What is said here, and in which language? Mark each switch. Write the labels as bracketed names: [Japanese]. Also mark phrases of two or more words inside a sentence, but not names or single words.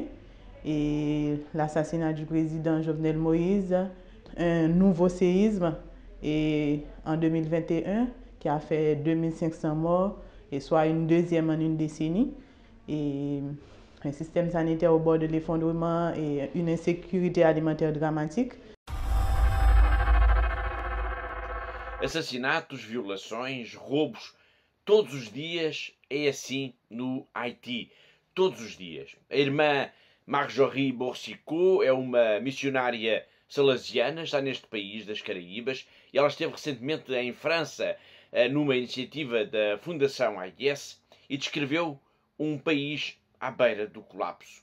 [French] Et l'assassinat du président Jovenel Moïse, un nouveau séisme en 2021 qui a fait 2500 morts, et soit une deuxième en une décennie, et un système sanitaire au bord de l'effondrement et une insécurité alimentaire dramatique. [Portuguese] Assassinatos, violações, roubos, todos os dias é assim no Haiti. Todos os dias. A irmã Marjorie Boursicot é uma missionária salesiana, está neste país das Caraíbas, e ela esteve recentemente em França numa iniciativa da Fundação AIS e descreveu um país à beira do colapso.